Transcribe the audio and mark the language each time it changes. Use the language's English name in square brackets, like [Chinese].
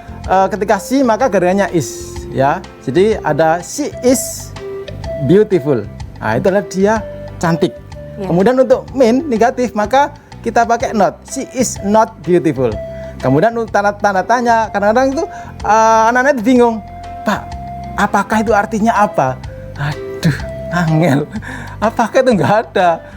[Indonesian] Ketika she maka gandengannya is ya. Jadi ada [English] she is beautiful. [Indonesian] Nah, itu adalah dia cantik. Ya. Kemudian untuk mean negatif maka kita pakai not. [English] She is not beautiful. [Indonesian] Kemudian untuk tanda tanya, kadang-kadang itu anak-anak itu bingung, Pak, apakah itu artinya apa? [Javanese] Aduh, angel. [Indonesian] Apakah itu enggak ada?